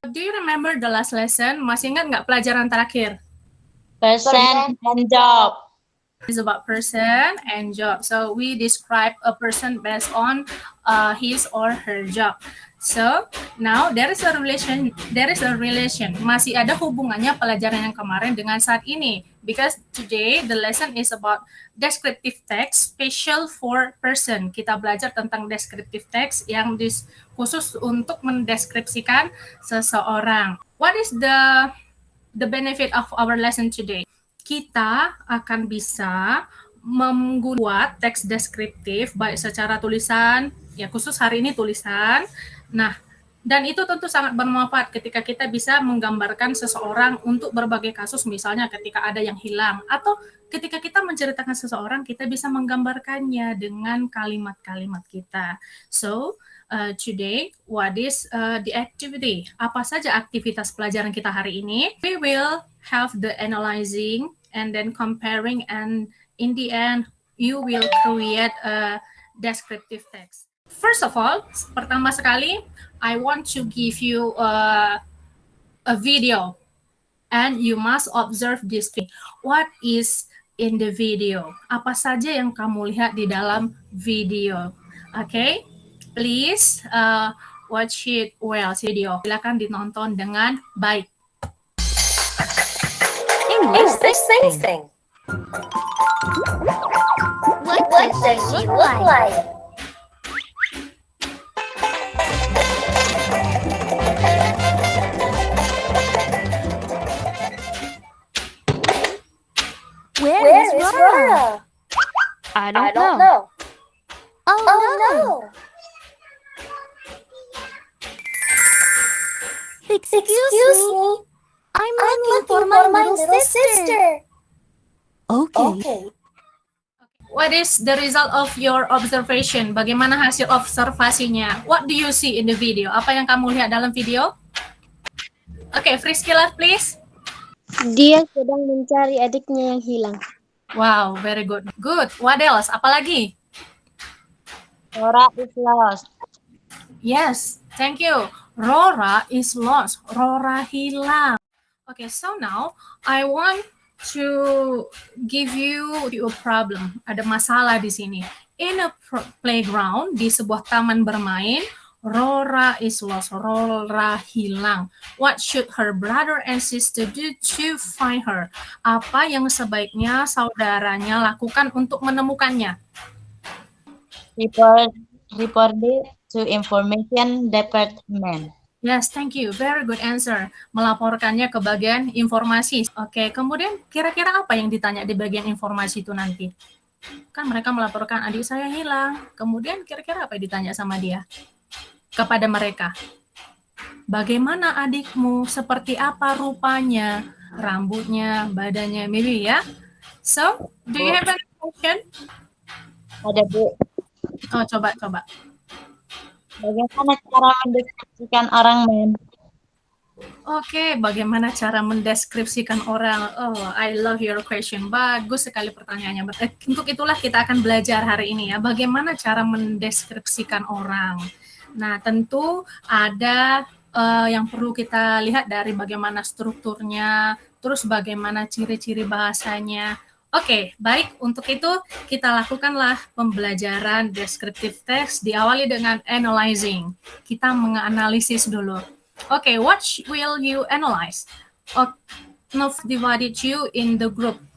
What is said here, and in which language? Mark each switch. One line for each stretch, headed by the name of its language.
English: Do you remember the last lesson?
Indonesian: Masih ingat nggak pelajaran terakhir?
English: Person and job. Is about person and job. So we describe a person based on his or her job. So now there is a relation.
Indonesian: Masih ada hubungannya pelajaran yang kemarin dengan saat ini.
English: Because today the lesson is about descriptive text special for person.
Indonesian: Kita belajar tentang descriptive text yang khusus untuk mendeskripsikan seseorang.
English: What is the benefit of our lesson today?
Indonesian: Kita akan bisa membuat teks deskriptif baik secara tulisan, ya khusus hari ini tulisan. Nah, dan itu tentu sangat bermanfaat ketika kita bisa menggambarkan seseorang untuk berbagai kasus, misalnya ketika ada yang hilang, atau ketika kita menceritakan seseorang, kita bisa menggambarkannya dengan kalimat-kalimat kita.
English: So, today, what is the activity?
Indonesian: Apa saja aktivitas pelajaran kita hari ini?
English: We will have the analyzing and then comparing, and in the end, you will create a descriptive text. First of all,
Indonesian: pertama sekali,
English: I want to give you a video, and you must observe this thing. What is in the video?
Indonesian: Apa saja yang kamu lihat di dalam video?
English: Okay, please watch it well, video.
Indonesian: Silakan ditonton dengan baik.
English: English thing. What does she look like? Where is Rora? I don't know. Oh no! Excuse me. I'm looking for my little sister. Okay. What is the result of your observation?
Indonesian: Bagaimana hasil observasinya?
English: What do you see in the video?
Indonesian: Apa yang kamu lihat dalam video?
English: Okay, Friskila, please.
Indonesian: Dia sedang mencari adiknya yang hilang.
English: Wow, very good. Good. What else?
Indonesian: Apalagi?
English: Rora is lost. Yes, thank you. Rora is lost.
Indonesian: Rora hilang.
English: Okay, so now I want to give you a problem.
Indonesian: Ada masalah di sini.
English: In a playground,
Indonesian: di sebuah taman bermain,
English: Rora is lost.
Indonesian: Rora hilang.
English: What should her brother and sister do to find her?
Indonesian: Apa yang sebaiknya saudaranya lakukan untuk menemukannya?
English: Report it to information department. Yes, thank you. Very good answer.
Indonesian: Melaporkannya ke bagian informasi. Oke, kemudian kira-kira apa yang ditanya di bagian informasi itu nanti? Kan mereka melaporkan adik saya hilang. Kemudian kira-kira apa yang ditanya sama dia? Kepada mereka. Bagaimana adikmu? Seperti apa rupanya? Rambutnya, badannya, maybe ya?
English: So, do you have any question? Ada Bu. Oh, coba. Bagaimana cara mendeskripsikan orang, Mem?
Indonesian: Oke, bagaimana cara mendeskripsikan orang?
English: Oh, I love your question.
Indonesian: Bagus sekali pertanyaannya. Untuk itulah kita akan belajar hari ini ya. Bagaimana cara mendeskripsikan orang? Nah, tentu ada yang perlu kita lihat dari bagaimana strukturnya, terus bagaimana ciri-ciri bahasanya. Oke, baik. Untuk itu kita lakukanlah pembelajaran descriptive text diawali dengan analyzing. Kita menganalisis dulu.
English: Oke, what will you analyze? I've divided you in the group.